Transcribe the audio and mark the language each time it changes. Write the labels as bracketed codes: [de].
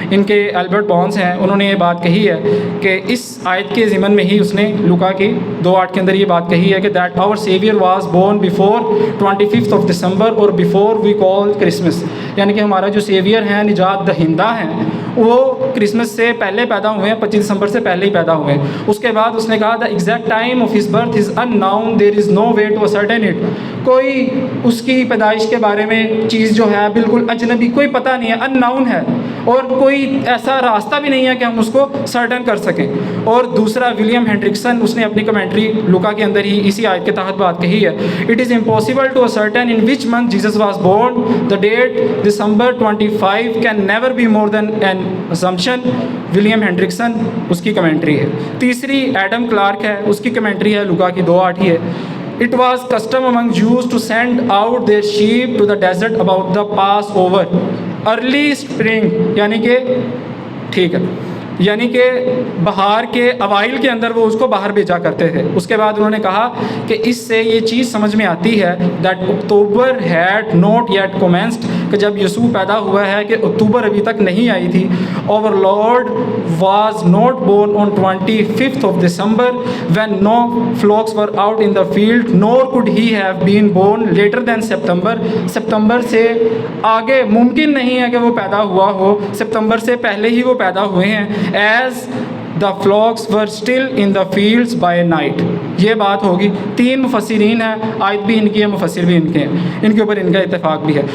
[ur] ان کے Albert bonus ہیں, انہوں نے یہ بات کہی ہے کہ اس آیت کے ضمن میں ہی اس نے لوکا کی 2:8 کے اندر یہ بات کہی ہے کہ [en] that our saviour was born before 25th of December [ur] اور [en] before we call Christmas, [ur] یعنی کہ ہمارا جو سیویئر ہیں, نجات دہندہ ہیں, وہ کرسمس سے پہلے پیدا ہوئے ہیں, 25 دسمبر سے پہلے ہی پیدا ہوئے ہیں. اس کے بعد اس نے کہا [en] the exact time of his birth is unknown, there is no way to ascertain it. [ur] کوئی اس کی پیدائش کے بارے میں چیز جو ہے بالکل اجنبی, کوئی پتہ نہیں ہے, ان ناؤن ہے, اور کوئی ایسا راستہ بھی نہیں ہے کہ ہم اس کو سرٹن کر سکیں. اور دوسرا ولیم ہینڈرکسن, اس نے اپنی کمنٹری لوکا کے اندر ہی اسی آیت کے تحت بات کہی ہے, [en] It is impossible to ascertain in which month Jesus was born, the date December 25 can never be more than an assumption. [ur] William ہینڈرکسن اس کی کمنٹری ہے. تیسری ایڈم کلارک ہے, اس کی کمنٹری ہے لوکا کی 2:8 ہی ہے. [en] It was custom among Jews to send out their sheep to the desert about the Passover, early spring, [ur] یعنی کہ ٹھیک ہے, یعنی کہ بہار کے اوائل کے اندر وہ اس کو باہر بھیجا کرتے تھے. اس کے بعد انہوں نے کہا کہ اس سے یہ چیز سمجھ میں آتی ہے [en] that October had not yet commenced, [ur] کہ جب یسوع پیدا ہوا ہے کہ اکتوبر ابھی تک نہیں آئی تھی. [en] our Lord was not born on 25th of December when no flocks were out in the field, nor could he have been born later than September. [ur] سپتمبر سے آگے ممکن نہیں ہے کہ وہ پیدا ہوا ہو, سپتمبر سے پہلے ہی وہ پیدا ہوئے ہیں. [en] as the flocks were still in the fields by night, [ur] یہ بات ہوگی. 3 مفسرین ہیں, آیت بھی ان کی ہے, مفسر بھی ان کے ہیں, ان کے اوپر ان کا اتفاق بھی ہے.